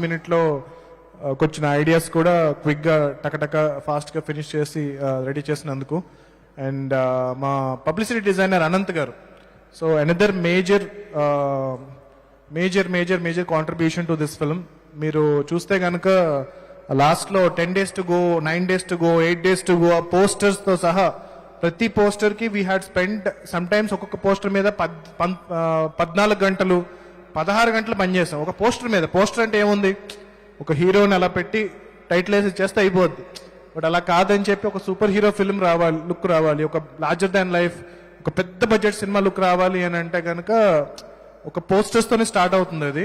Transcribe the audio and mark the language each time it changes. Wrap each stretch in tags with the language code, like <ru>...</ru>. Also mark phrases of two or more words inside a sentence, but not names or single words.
<en>last minute</en> <te>లో కొంచెం ఐడియాస్ కూడా క్విక్గా టకటక ఫాస్ట్గా ఫినిష్ చేసి రెడీ చేసినందుకు. అండ్ మా</te> <en>publicity designer</en> <te>అనంత్ గారు.</te> <en>so another major contribution to this film.</en> <te>మీరు చూస్తే కనుక లాస్ట్లో</te> <en>10 days to go, 9 days to go, 8 days to go,</en> <te>పోస్టర్స్తో సహా ప్రతి పోస్టర్కి</te> <en>we had spend some times</en> <te>ఒక్కొక్క పోస్టర్ మీద 14 గంటలు 16 గంటలు పనిచేసాం ఒక పోస్టర్ మీద. పోస్టర్ అంటే ఏముంది, ఒక హీరోని అలా పెట్టి టైటిల్ వేసి చేస్తే అయిపోద్ది. బట్ అలా కాదని చెప్పి ఒక</te> <en>super hero film</en> <te>రావాలి, లుక్ రావాలి, ఒక</te> <en>larger than life,</en> <te>ఒక పెద్ద</te> <en>budget cinema look</en> <te>రావాలి అని అంటే కనుక ఒక పోస్టర్స్తోనే స్టార్ట్ అవుతుంది అది.</te>